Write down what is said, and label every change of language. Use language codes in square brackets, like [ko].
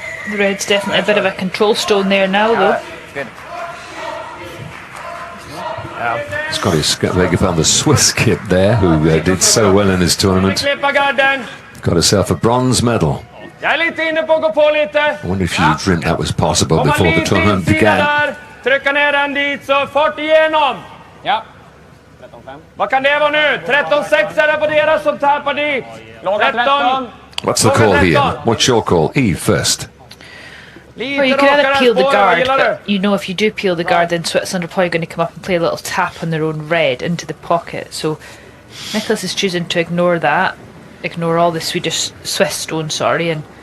[en] The red's definitely a bit of a control stone there now, though. He's got his leg on the Swiss kid there, who did so well in his tournament. Got herself a bronze medal. I wonder if you dreamt that was possible before the tournament began. [sv] Trycka ner den dit så fart igenom. Ja. 13-5. Vad kan det vara nu? 13-6 är det på deras som tappar dit. 13. [en] What's the call here? What's your call? Eve first. Well, you could either peel the guard, but you know if you do peel the guard, then Switzerland are probably going to come up and play a little tap on their own red into the pocket. So Nicholas is choosing to ignore that, ignore all the Swiss stone, and